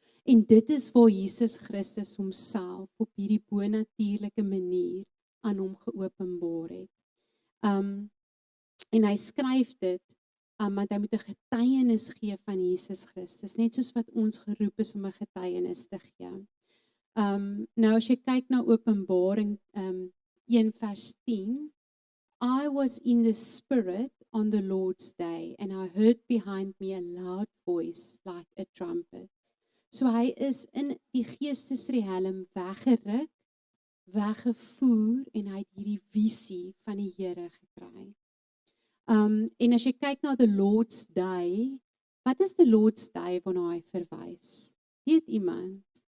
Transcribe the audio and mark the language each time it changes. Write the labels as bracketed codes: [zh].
[af] En dit is waar Jesus Christus homself op hierdie bonatuurlike manier aan hom geopenbaar het. En hy skryf dit, want hy moet 'n getuienis gee van Jesus Christus, net soos wat ons geroep is om 'n getuienis te gee. Nou as jy kyk na Openbaring 1 vers 10, [en] I was in the Spirit on the Lord's day, and I heard behind me a loud voice like a trumpet. [af] So hy is in die geestesriem weggeruk, weggevoer en hy het hierdie visie van die Here gekry. En as jy kyk na the Lord's Day, wat is the Lord's Day waarna hy verwys? Weet iemand?